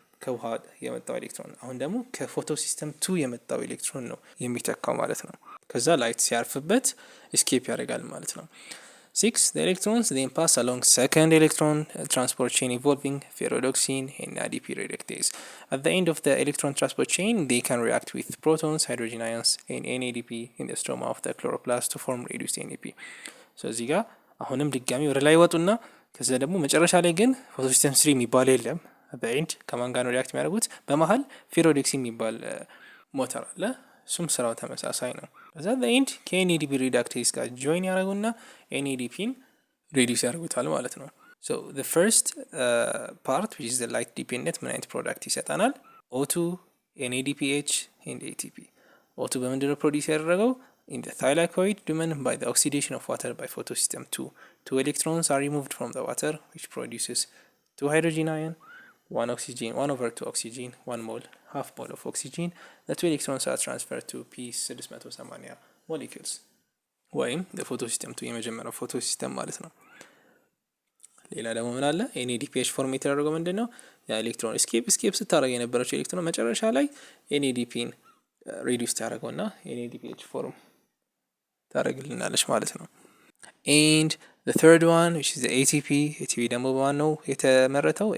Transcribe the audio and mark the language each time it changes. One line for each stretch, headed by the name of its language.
Amharic: ከውሃ የመጣው ኤሌክትሮን። አሁን ደግሞ ከፎቶ ሲስተም 2 የመጣው ኤሌክትሮን ነው የሚተካው ማለት ነው። ከዛ ላይት ሲያርፍበት ኤስኬፕ ያደርጋል ማለት ነው።
English: 6 the electrons then pass along second electron transport chain involving ferredoxine and ADP reductase. At the end of the electron transport chain they can react with protons, hydrogen ions and NADP in the stroma of the chloroplast to form reduced NAP። so
Amharic: እዚህ ጋር አሁንም ድጋሚ ወደ ላይ ወጡና ከዛ ደግሞ መጨረሻ ላይ ግን ፎቶሲስተም 3 የሚባል የለም። በኤንድ ከማን ጋር ነው ሪአክት የሚያደርጉት? በመሃል ፌሮዶክሲን የሚባል ሞተር አለ። እሱም ስራው ተመሳሳይ ነው። ከዛ በኤንድ ከኤንኤዲፒ ሪዳክቴዝ ጋር ጆይን ያደርጉና ኤንኤዲፒን ሪዲዩስ ያደርጉታል ማለት ነው።
English: so the first part which is the light dependent
Amharic: ምን አይነት ፕሮዳክት ይሰጠናል? O2 NADPH and ATP። O2 በምንድን ነው ፕሮዲዩስ ያደረገው?
English: in the thylakoid lumen by the oxidation of water by photosystem 2. 2 electrons are removed from the water which produces 2 hydrogen ion. 1 oxygen, 1 over 2 oxygen, 1 mole, half mole of oxygen. The 2 electrons are transferred to p680 molecules.
Amharic: ወይም የፎቶ ሲስተም ቱ የመጀመሪያው ፎቶ ሲስተም ማለት ነው። ሌላ ደግሞ ምን አለ? ኤንኤዲፒኤች ፎርም የተደረገው ምንድነው? የኤሌክትሮን ስኬፕ ስታደርግ የነበረችው ኤሌክትሮን መጨረሻ ላይ ኤንኤዲፒን ሪዲዩስ ታደርገውና ኤንኤዲፒኤች ፎርም ታደርግልናለች ማለት ነው።
English: and the third one which is the ATP
Amharic: ደግሞ በማን ነው የተመረተው?